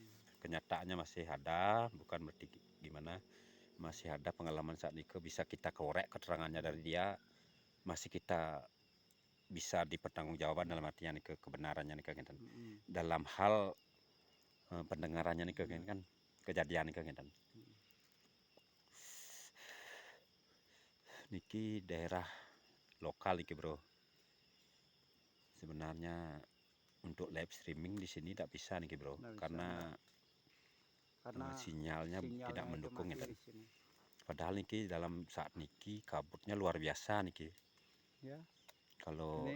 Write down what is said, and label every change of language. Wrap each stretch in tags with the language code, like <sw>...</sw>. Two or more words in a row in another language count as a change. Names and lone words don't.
<id>Kenyataannya masih ada, bukan berarti gimana, masih ada pengalaman saat nike bisa kita korek keterangannya dari dia, masih kita bisa dipertanggungjawabkan dalam artian nike kebenarannya nike kan. Dalam hal pendengarannya nike kan, kejadian nike kan. Niki daerah lokal niki bro. Sebenarnya untuk</id> <en>live streaming</en> <id>di sini tidak bisa nih bro, Nggak bisa, karena sinyalnya tidak sinyalnya itu mendukung mati ya. di sini. Padahal niki dalam saat niki kabutnya luar biasa niki. Ya. Kalau</id>